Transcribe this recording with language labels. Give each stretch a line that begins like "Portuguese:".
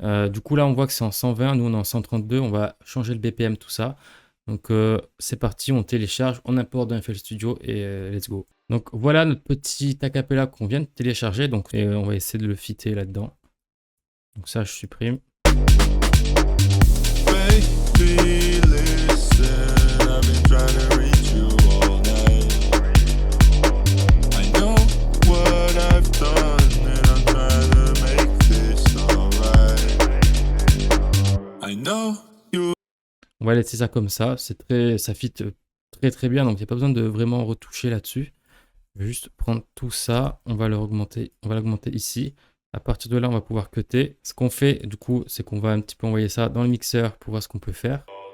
French: Du coup là on voit que c'est en 120, nous on est en 132, on va changer le BPM tout ça. Donc c'est parti, on télécharge, on importe dans FL Studio et
English: let's go.
French: Donc voilà notre petit acapella qu'on vient de télécharger, donc et, on va essayer de le fitter là-dedans. Donc ça je supprime.
English: Baby, listen, I've been trying to reach you all night. I know what I've done and I'm trying to make this alright. I know you.
French: On va laisser ça comme ça, ça fit très bien, donc il n'y a pas besoin de vraiment retoucher là-dessus. Je vais juste prendre tout ça, on va l'augmenter ici. À partir de là, on va pouvoir cutter. Ce qu'on fait, du coup, c'est qu'on va un petit peu envoyer ça dans le mixeur pour voir ce qu'on peut faire.